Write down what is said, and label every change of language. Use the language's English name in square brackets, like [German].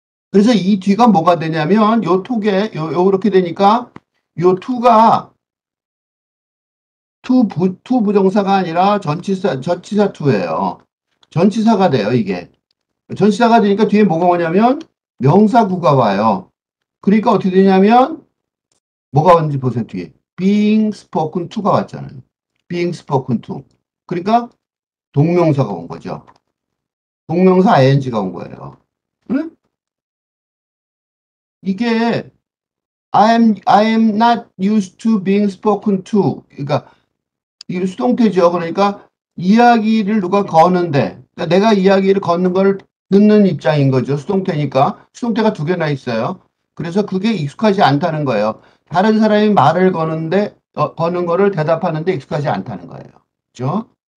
[Korean] 그래서 이 뒤가 뭐가 되냐면 요 톡에 요렇게 되니까 요 투가 투 부정사가 아니라 전치사 투예요. 전치사가 돼요, 이게. 전치사가 되니까 뒤에 뭐가 오냐면 명사구가 와요. 그러니까 어떻게 되냐면 뭐가 왔는지 보세요, 뒤에. [English] being spoken to [Korean] 가 왔잖아요. [English] being spoken to. [Korean] 그러니까 동명사가 온 거죠. 동명사 ing가 온 거예요. 응? 이게 [English] I am not used to being spoken to. [Korean] 그러니까 이게 수동태죠. 그러니까 이야기를 누가 거는데 그러니까 내가 이야기를 걷는 걸 듣는 입장인 거죠. 수동태니까. 수동태가 두 개나 있어요. 그래서 그게 익숙하지 않다는 거예요. 다른 사람이 말을 거는 거를 대답하는데 익숙하지 않다는 거예요. 그죠?